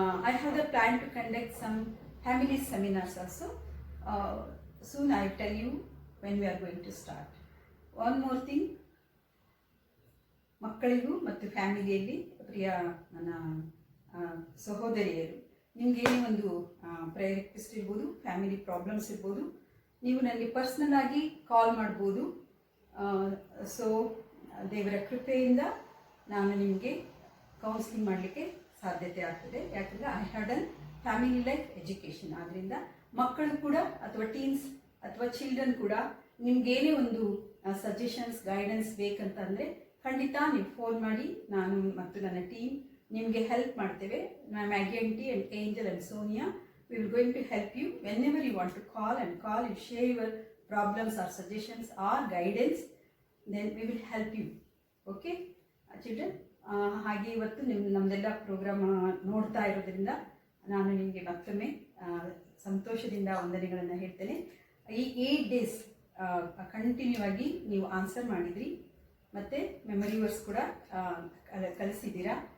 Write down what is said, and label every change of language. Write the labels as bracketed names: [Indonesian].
[English] I have the plan to conduct some family seminars also. Soon I will tell you when we are going to start. [Kannada] One more thing, ಮಕ್ಕಳಿಗೂ ಮತ್ತು ಫ್ಯಾಮಿಲಿಯಲ್ಲಿ ಪ್ರಿಯ ನನ್ನ ಸಹೋದರಿಯರು, ನಿಮಗೇನೇ ಒಂದು prayer request ಇರ್ಬೋದು, family problems ಇರ್ಬೋದು, ನೀವು ನನಗೆ ಪರ್ಸ್ನಲ್ ಆಗಿ ಕಾಲ್ ಮಾಡ್ಬೋದು. ಸೊ ದೇವರ ಕೃಪೆಯಿಂದ ನಾನು ನಿಮಗೆ ಕೌನ್ಸಿಲಿಂಗ್ ಮಾಡಲಿಕ್ಕೆ ಸಾಧ್ಯತೆ ಆಗ್ತದೆ. ಯಾಕಂದರೆ [English] I have done family life education. [Kannada] ಆದ್ದರಿಂದ ಮಕ್ಕಳು ಕೂಡ ಅಥವಾ ಟೀನ್ಸ್ ಅಥವಾ ಚಿಲ್ಡ್ರನ್ ಕೂಡ ನಿಮಗೇನೇ ಒಂದು ಸಜೆಷನ್ಸ್, ಗೈಡೆನ್ಸ್ ಬೇಕಂತಂದರೆ ಖಂಡಿತ ನೀವು ಫೋನ್ ಮಾಡಿ, ನಾನು ಮತ್ತು ನನ್ನ ಟೀಮ್ ನಿಮಗೆ ಹೆಲ್ಪ್ ಮಾಡ್ತೇವೆ. [English] Maggie aunty and Angel and Sonia, we will going to help you whenever you want to call, you share your problems or suggestions or guidance, then we will help you. Okay children, [Kannada] ಹಾಗೆ ಇವತ್ತು ನಮ್ಮದೆಲ್ಲ program ನೋಡ್ತಾ ಇರೋದ್ರಿಂದ ನಾನು ನಿಮಗೆ ಮತ್ತೊಮ್ಮೆ ಸಂತೋಷದಿಂದ ವಂದನೆಗಳನ್ನು ಹೇಳ್ತೇನೆ. ಈ 8 days ಕಂಟಿನ್ಯೂ ಆಗಿ ನೀವು ಆನ್ಸರ್ ಮಾಡಿದ್ರಿ, ಮತ್ತು ಮೆಮರಿ ವರ್ಸ್ ಕೂಡ ಕಳಿಸಿದ್ದೀರಾ.